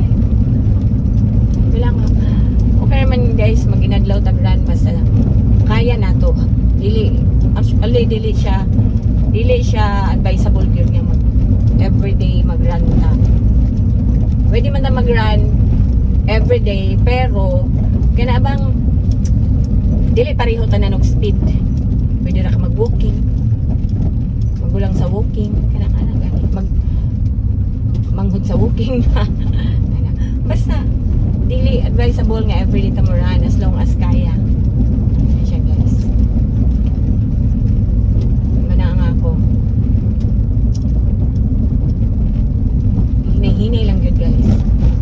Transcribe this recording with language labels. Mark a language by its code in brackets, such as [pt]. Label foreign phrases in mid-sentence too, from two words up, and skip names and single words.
[ceb] Bilang okay naman guys, mag-inadlaw tag-run basta kaya na to. Actually, dili siya advisable yun nga everyday mag-run na. Pwede man na mag-run everyday, pero kaya bang dili pareho tanan og speed. Pwede ra ka mag-walking. Magulang sa walking. Kana-kana gani. Manghud sa walking. Basta dili advisable nga everyday ta mo run [en] as long as [ceb] kaya. Ayan siya guys. Mana nga ako. Hinay-hinay lang yun guys.